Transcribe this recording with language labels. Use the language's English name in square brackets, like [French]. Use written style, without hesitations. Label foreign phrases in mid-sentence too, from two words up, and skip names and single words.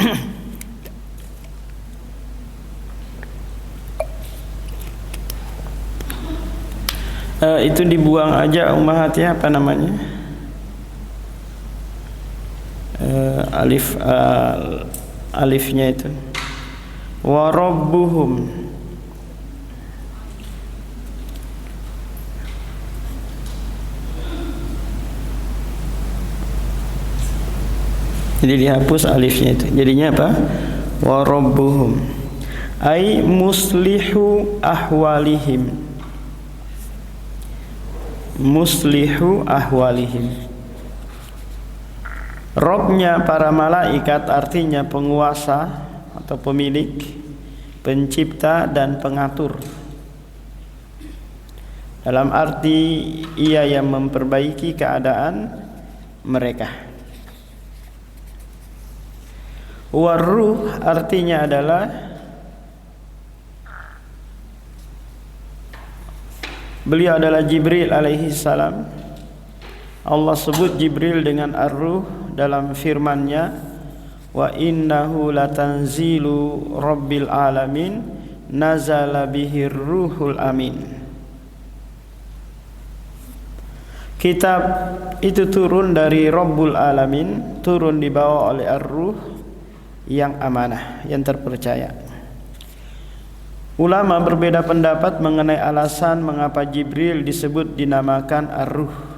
[Indonesian] Itu dibuang aja ummahat ya, apa namanya, alifnya itu [Arabic] وربهم. [Indonesian] Jadi dihapus alifnya itu, jadinya apa? [Arabic] وربهم أي مصلح أحوالهم. مصلح أحوالهم. [Indonesian] Robnya para malaikat artinya penguasa atau pemilik, pencipta dan pengatur. Dalam arti ia yang memperbaiki keadaan mereka. Waruh artinya adalah beliau adalah Jibril [Arabic] عليه السلام. [Indonesian] Allah sebut Jibril dengan ar-ruh dalam firman-Nya, [Arabic] وإنه لتنزيل رب العالمين نزل به الروح الأمين. [Indonesian] Kitab itu turun dari [Arabic] رب العالمين, [Indonesian] turun dibawa oleh ar-ruh yang amanah, yang terpercaya. Ulama berbeda pendapat mengenai alasan mengapa Jibril disebut dinamakan ar-ruh.